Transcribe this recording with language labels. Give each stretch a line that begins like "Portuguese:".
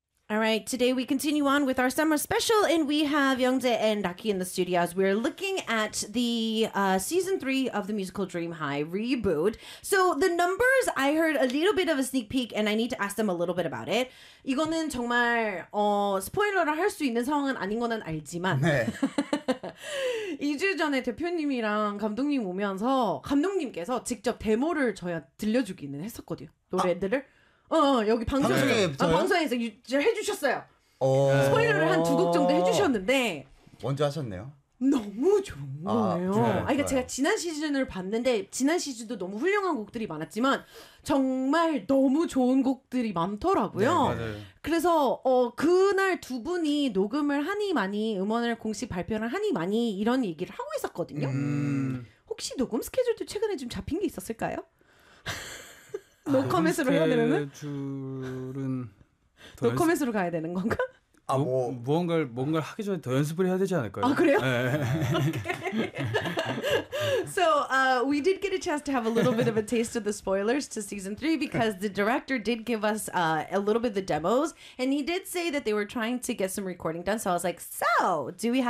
English: All right, today we continue on with our summer special, and we have Youngjae and Daki in the studio as we're looking at the season 3 of the musical Dream High reboot. So the numbers, I heard a little bit of a sneak peek, and I need to ask them a little bit about it.
Korean: 이거는 정말 스포일러를 할 수 있는 상황은 아닌 거는 알지만 네. 2주 전에 대표님이랑 감독님 오면서 감독님께서 직접 데모를 저희 들려주기는 했었거든요, 노래들을. 여기 방송에서 해주셨어요. 스포일러를 한 두 곡 정도 해주셨는데 먼저 하셨네요. 너무 좋은 거예요. 네, 그러니까 제가 지난 시즌을 봤는데 지난 시즌도 너무 훌륭한 곡들이 많았지만 정말 너무 좋은 곡들이 많더라고요. 네, 그래서 그날 두 분이 녹음을 하니 많이 음원을 공식 발표를 하니 많이 이런 얘기를 하고 있었거든요. 혹시 녹음 스케줄도 최근에 좀 잡힌 게 있었을까요? 노커멘트로 해야 되는? 스케줄은 노커멘트로 가야 되는 건가? 아, 뭔가를 하기 전에 더 연습을 해야 되지 않을까요? 아, 그래요? 네.
English: So, we did get a chance to have a little bit of a taste of the spoilers to season 3 because the director did give us a little bit of the demos, and he did say that they were trying to get some recording done. So I was like, so, do we have it?